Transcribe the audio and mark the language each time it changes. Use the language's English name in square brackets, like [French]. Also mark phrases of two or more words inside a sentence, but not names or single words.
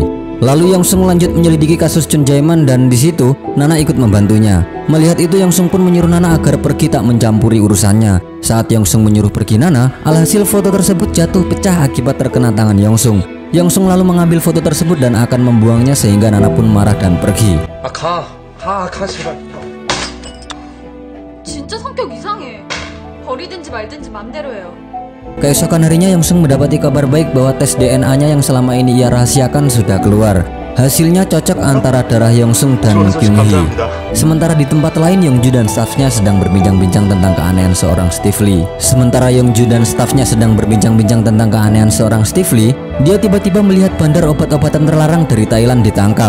[Indonesian] Lalu Yongsung lanjut menyelidiki kasus Chun Jae-man dan di situ Nana ikut membantunya. Melihat itu Yongsung pun menyuruh Nana agar pergi tak mencampuri urusannya. Saat Yongsung menyuruh pergi Nana, alhasil foto tersebut jatuh pecah akibat terkena tangan Yongsung. Yongsung lalu mengambil foto tersebut dan akan membuangnya sehingga Nana pun marah dan pergi. [Korean] 진짜 성격 이상해. 버리든지 말든지 맘대로 해요. [Indonesian] Keesokan harinya Yongsung mendapati kabar baik bahwa tes DNA-nya yang selama ini ia rahasiakan sudah keluar. Hasilnya cocok antara darah Yongsung dan Kyung Hee. Sementara di tempat lain Yongju dan stafnya sedang berbincang-bincang tentang keanehan seorang Steve Lee. Dia tiba-tiba melihat bandar obat-obatan terlarang dari Thailand ditangkap.